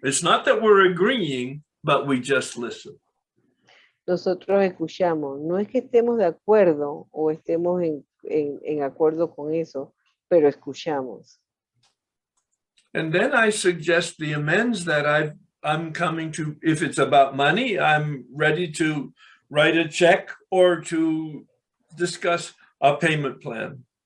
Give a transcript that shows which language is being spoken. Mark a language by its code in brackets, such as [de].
[en] It's not that we're agreeing, but we just listen. [es] Nosotros escuchamos, no es que estemos de acuerdo o estemos en acuerdo con eso, pero escuchamos. [en] And then I suggest the amends that I'm coming to. If it's about money, I'm ready to write a check or to discuss a payment plan.